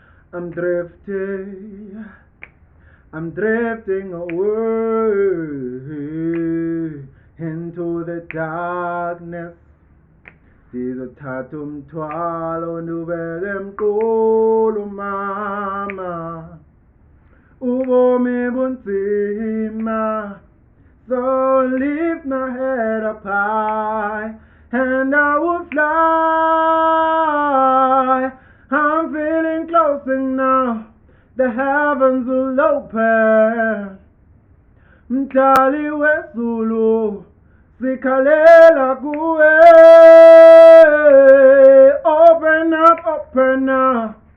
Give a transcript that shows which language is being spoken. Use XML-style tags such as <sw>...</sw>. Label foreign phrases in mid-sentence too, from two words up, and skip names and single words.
<en>I'm drifting, I'm drifting away into the darkness.</en> <xh>Sizothatha umthwalo ndubeke emqulu mama. Ubomi bunzima,</xh> <en>so lift my head up high and I will fly. I'm feeling closer now, the heavens will open.</en> <xh>Mdali wezulu, sikhalela kuwe.</xh> <en>Open up,</en>